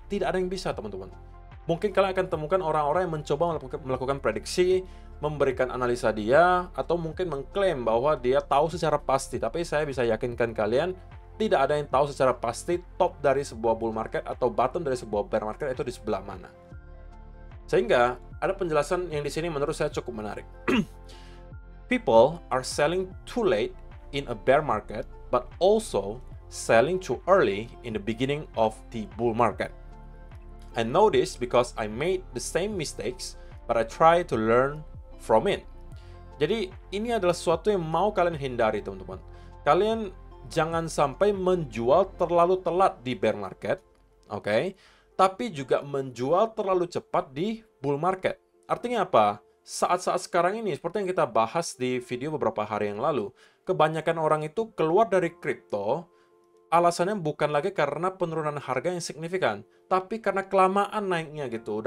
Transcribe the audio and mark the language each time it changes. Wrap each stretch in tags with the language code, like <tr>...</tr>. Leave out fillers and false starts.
<id>Tidak ada yang bisa, teman-teman. Mungkin kalian akan temukan orang-orang yang mencoba melakukan prediksi, memberikan analisa dia, atau mungkin mengklaim bahwa dia tahu secara pasti. Tapi saya bisa yakinkan kalian, tidak ada yang tahu secara pasti top dari sebuah bull market atau bottom dari sebuah bear market itu di sebelah mana. Sehingga ada penjelasan yang di sini menurut saya cukup menarik.</id> <en>People are selling too late in a bear market, but also selling too early in the beginning of the bull market. I know this because I made the same mistakes, but I try to learn from it.</en> <id>Jadi ini adalah sesuatu yang mau kalian hindari, teman-teman. Kalian jangan sampai menjual terlalu telat di bear market, oke? Tapi juga menjual terlalu cepat di bull market. Artinya apa? Saat-saat sekarang ini, seperti yang kita bahas di video beberapa hari yang lalu, kebanyakan orang itu keluar dari kripto, alasannya bukan lagi karena penurunan harga yang signifikan, tapi karena kelamaan naiknya gitu.</id>